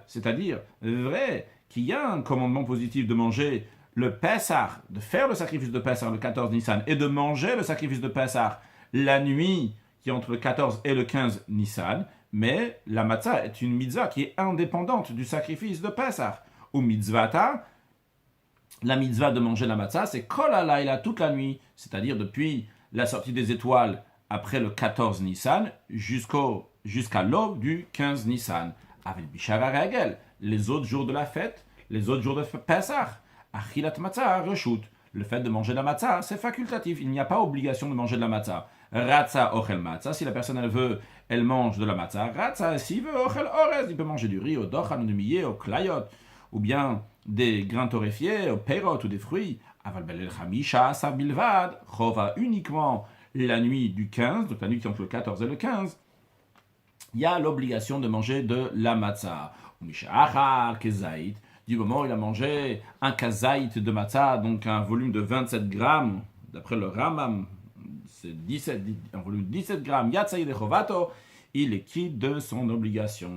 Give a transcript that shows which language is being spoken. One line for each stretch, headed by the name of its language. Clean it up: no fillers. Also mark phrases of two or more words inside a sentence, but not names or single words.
French: C'est-à-dire, vrai qu'il y a un commandement positif de manger le Pesach, de faire le sacrifice de Pesach le 14 Nissan, et de manger le sacrifice de Pesach la nuit qui est entre le 14 et le 15 Nissan, mais la matzah est une mitzvah qui est indépendante du sacrifice de Pesach.
Hebrew: ומצוותה,
French: la mitzvah de manger la matzah, c'est
Hebrew: כל הלילה,
French: toute la nuit, c'est-à-dire depuis la sortie des étoiles après le 14 Nissan jusqu'à l'aube du 15 Nissan. Avec
Hebrew: בשאר הרגל,
French: les autres jours de la fête, les autres jours de Pesach,
Hebrew: אכילת מצה, רשות.
French: Le fait de manger la matzah, c'est facultatif. Il n'y a pas obligation de manger de la matzah.
Hebrew: רצה אוכל מצה,
French: si la personne elle veut, elle mange de la matzah. Ratza, s'il veut,
Hebrew: אוכל אורז,
French: il peut manger du riz,
Hebrew: או דוחן,
French: du millet,
Hebrew: או קליות,
French: ou bien des grains torréfiés,
Hebrew: או פירות
French: ou des fruits.
Hebrew: אבל בליל חמשה עשר בלבד, חובה
French: uniquement la nuit du 15, donc la nuit qui est entre le 14 et le 15, il y a l'obligation de manger de la matzah. Du moment où il a mangé un kazaït de matzah, donc un volume de 27 grammes, d'après le Rambam, c'est un volume de 17 grammes,
Hebrew: יצא ידי חובתו,
French: il est quitte de son obligation.